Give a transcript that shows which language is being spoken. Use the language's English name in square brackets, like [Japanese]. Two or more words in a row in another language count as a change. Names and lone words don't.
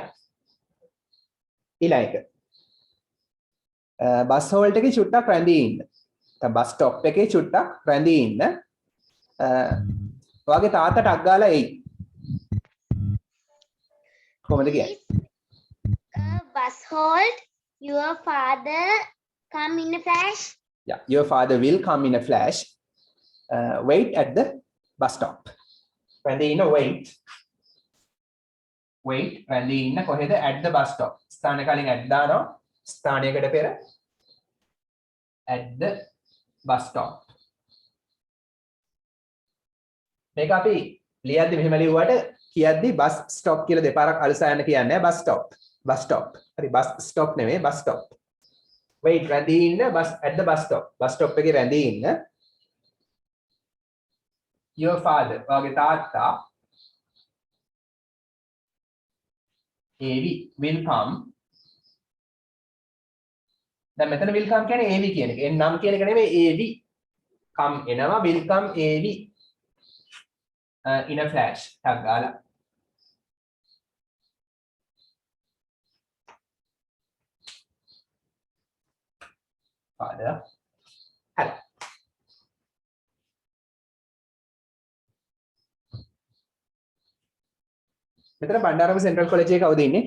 [Sinhala] ඊළඟ එක. බස් හෝල්ට් එකේ චුට්ටක් රැඳී ඉන්න. දැන් බස් ස්ටොප් එකේ චුට්ටක් රැඳී ඉන්න. ඔයාගේ තාත්තා ටක් ගාලා එයි. කොහොමද කියන්නේ? [English] Bus hold. Your father come in a flash. Yeah, your father will come in a flash. Wait at the bus stop. [Sinhala] රැඳී ඉන්න wait. Wait රැඳී ඉන්න කොහෙද? [English] at the bus stop. [Sinhala] ස්ථාන කලින් at දානවා. ස්ථානයකට පෙර [English] at the bus stop. [Sinhala] මේක අපි ලියද්දි මෙහෙම ලිව්වට කියද්දි [English] bus stop [Sinhala] කියලා දෙපාරක් අලසා යන්න කියන්නේ නැහැ. [English] bus stop. bus stop. [Sinhala] හරි [English] bus stop [Sinhala] නෙමෙයි [English] bus stop. [Sinhala] wait රැඳී ඉන්න [English] bus at the bus stop. bus stop [Sinhala] එකේ රැඳී ඉන්න. [English] your father [Sinhala] ඔයාගේ තාත්තා [English] will come. [Sinhala] දැන් මෙතන [English] will come [Sinhala] කියන්නේ AV කියන එක. එන්නම් කියන එක නෙමෙයි AV. come එනවා [English] will come [Sinhala] AV. [English] in a flash. [Sinhala] ටක් ගාලා. [English] father. [Sinhala] හරි. මෙතන බණ්ඩාරම සෙන්ට්‍රල් කොලෙජ් එකේ කවුද ඉන්නේ?